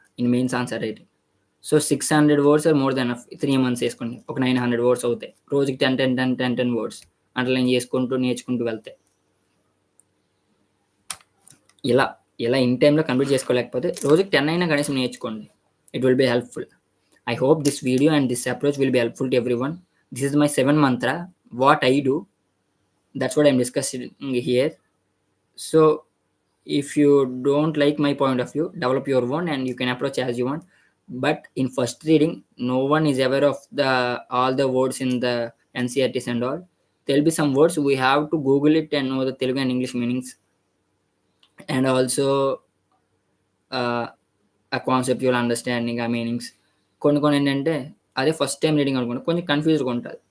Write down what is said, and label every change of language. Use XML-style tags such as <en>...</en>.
<en>In mains answer writing. So, 600 words are more than enough. 3 months</en> <te>ఏసుకోండి. ఒక 900 words అవుతాయి. రోజుకి 10 words. Underline చేసుకుంటూ నేర్చుకుంటూ వెళ్తే. ఇలా ఇన్ టైమ్‌లో కంప్లీట్ చేసుకోలేకపోతే రోజుకి 10 అయినా కనీసం నేర్చుకోండి.</te> <en>It will be helpful. I hope this video and this approach will be helpful to everyone. This is my 7 mantra. What I do, that's what I'm discussing here. So, if you don't like my point of view, develop your own and you can approach as you want. But in first reading, no one is aware of all the words in the NCERTs and all. There'll be some words we have to Google it and know the Telugu and English meanings, and also a conceptual understanding, a meanings.</en> <te>కొన్ని ఏంటంటే అదే first time reading అనుకోండి కొంచెం కన్‌ఫ్యూజ్డ్‌గా ఉంటది.</te>